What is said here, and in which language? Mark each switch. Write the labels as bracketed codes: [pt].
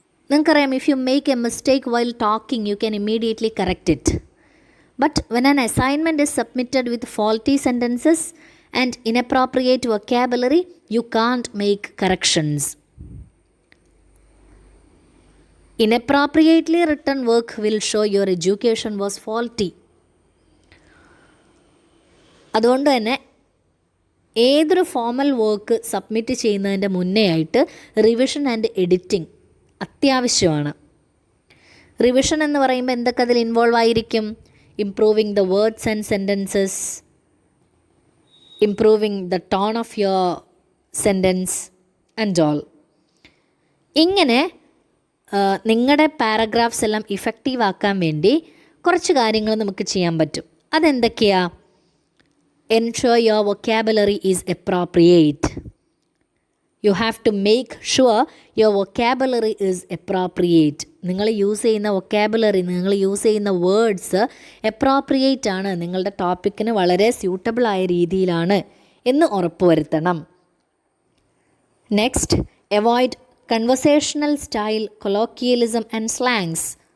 [ml] നിങ്ങൾക്കറിയാം, [en] If you make a mistake while talking you can immediately correct it. But when an assignment is submitted with faulty sentences and inappropriate vocabulary you can't make corrections. Inappropriately written work will show your education was faulty. [ml] അതുകൊണ്ട് തന്നെ ഏതൊരു formal work submit ചെയ്യുന്നതിൻ്റെ മുന്നേ ആയിട്ട് revision and editing അത്യാവശ്യമാണ്. Revision എന്ന് പറയുമ്പോൾ എന്തൊക്കെ അതിൽ ഇൻവോൾവ് ആയിരിക്കും? [en] Improving the words and sentences, improving the tone of your sentence and all. [ml] ഇങ്ങനെ നിങ്ങളുടെ പാരഗ്രാഫ്സ് എല്ലാം ഇഫക്റ്റീവ് ആക്കാൻ വേണ്ടി കുറച്ച് കാര്യങ്ങൾ നമുക്ക് ചെയ്യാൻ പറ്റും. അതെന്തൊക്കെയാണ്? [en] Ensure your vocabulary is appropriate. You have to make sure your vocabulary is appropriate. [ml] നിങ്ങൾ യൂസ് ചെയ്യുന്ന വൊക്കാബുലറി, നിങ്ങൾ യൂസ് ചെയ്യുന്ന വേർഡ്സ് അപ്രോപ്രിയേറ്റ് ആണ്, നിങ്ങളുടെ ടോപ്പിക്കിന് വളരെ സ്യൂട്ടബിൾ ആയ രീതിയിലാണ് എന്ന് ഉറപ്പുവരുത്തണം. [en] Next, avoid conversational style, colloquialism and slangs.